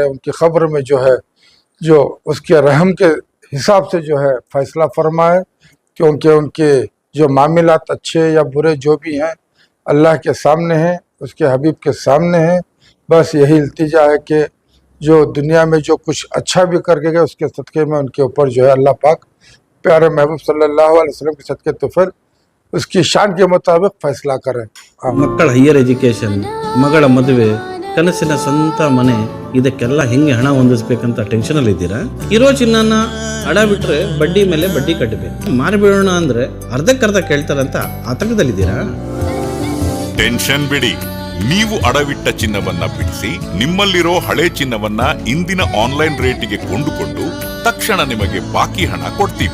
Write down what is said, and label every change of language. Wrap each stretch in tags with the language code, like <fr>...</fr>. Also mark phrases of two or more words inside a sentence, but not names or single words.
<ur>ان کی خبر میں جو ہے جو اس کے رحم کے حساب سے جو ہے فیصلہ فرمائے، کیونکہ ان کے جو معاملات اچھے یا برے جو بھی ہیں اللہ کے سامنے ہیں، اس کے حبیب کے سامنے ہیں. بس یہی التجا ہے کہ جو دنیا میں جو کچھ اچھا بھی کر کے گئے اس کے صدقے میں ان کے اوپر جو ہے اللہ پاک پیارے محبوب</ur> <ar>صلى الله عليه وسلم</ar> <ur>کے صدقے طفیل اس کی شان کے مطابق فیصلہ کریں.</ur> <kn>ಮಕ್ಕಳ</kn> <en>higher education,</en> <kn>ಮಗಳ ಮದುವೆ, ಕನಸಿನ ಸ್ವಂತ ಮನೆ, ಇದಕ್ಕೆಲ್ಲ ಹೆಂಗೆ ಹಣ ಹೊಂದಿಸ್ಬೇಕಂತ ಟೆನ್ಷನಲ್ಲಿ ಇದ್ದೀರಾ? ಇರೋ ಚಿನ್ನನ ಅಡ ಬಿಟ್ರೆ ಬಡ್ಡಿ ಮೇಲೆ ಬಡ್ಡಿ ಕಟ್ಟಬೇಕು, ಮಾರಿಬಿಡೋಣ ಅಂದ್ರೆ ಅರ್ಧಕ್ಕರ್ಧ ಕೇಳ್ತಾರಂತ ಆತಂಕದಲ್ಲಿದ್ದೀರಾ? ಟೆನ್ಷನ್ ಬಿಡಿ, ನೀವು ಅಡವಿಟ್ಟ ಚಿನ್ನವನ್ನ ಬಿಡಿಸಿ ನಿಮ್ಮಲ್ಲಿರೋ ಹಳೆ ಚಿನ್ನವನ್ನ ಇಂದಿನ ಆನ್ಲೈನ್ ರೇಟಿಗೆ ಕೊಂಡುಕೊಂಡು ತಕ್ಷಣ ನಿಮಗೆ ಬಾಕಿ ಹಣ ಕೊಡ್ತೀವಿ.</kn>